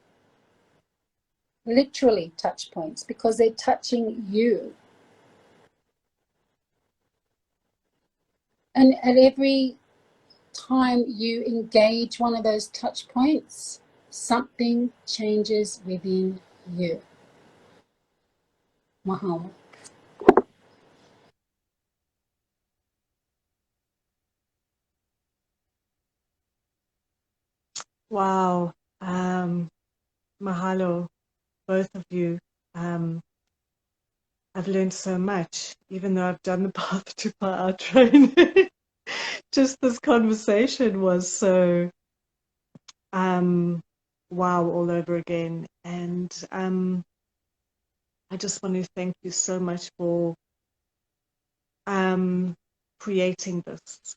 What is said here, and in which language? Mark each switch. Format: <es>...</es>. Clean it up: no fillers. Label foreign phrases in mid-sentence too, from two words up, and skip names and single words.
<en>Literally touch points, because they're touching you. And at every time you engage one of those touch points, something changes within you. Mahalo. Wow. Mahalo, both of you. I've learned so much, even though I've done the path to Paʻa training. Just this conversation was so wow all over again. And I just want to thank you so much for creating this.</en>